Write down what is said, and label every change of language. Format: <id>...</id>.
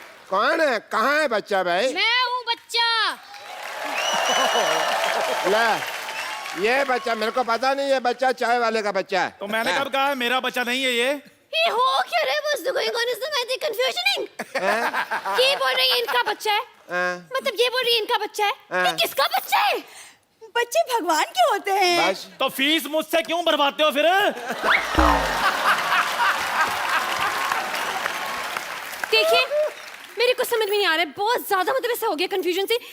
<hi>कौन है, कहाँ है बच्चा भाई? मैं हूँ बच्चा। ले, ये बच्चा मेरे को पता नहीं, ये बच्चा चाय वाले का बच्चा है। तो मैंने कब कहा है मेरा बच्चा नहीं है ये? ये हो क्या रहा है?</hi> <en>What's going on? Is the confusioning?</en> <hi>ये बोल रही है इनका बच्चा है, मतलब ये बोल रही है इनका बच्चा है। ये किसका बच्चा है? बच्चे भगवान के होते हैं। बस तो फीस मुझसे क्यों भरवाते हो फिर? देखिए, मेरे को समझ में नहीं आ रहा है, बहुत ज्यादा मतलब ऐसा हो गया कंफ्यूजन से।</hi>